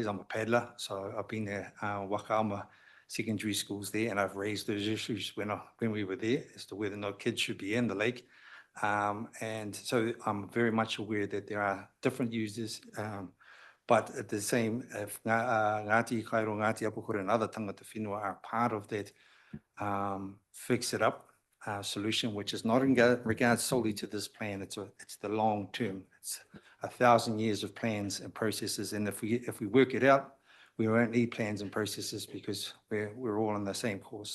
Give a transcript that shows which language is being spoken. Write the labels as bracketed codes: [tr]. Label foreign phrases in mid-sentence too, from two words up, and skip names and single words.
[en] I'm a paddler, so I've been there, Wakaama secondary schools there, and I've raised those issues when we were there as to whether or not kids should be in the lake. And so I'm very much aware that there are different users, but at the same, if Ngāti Kairo, Ngāti Apakura, and other [mi] tangata whenua [en] are part of that fix it up solution, which is not in regards solely to this plan. It's the long term. It's 1,000 years of plans and processes. And if we work it out, we won't need plans and processes because we're all on the same course.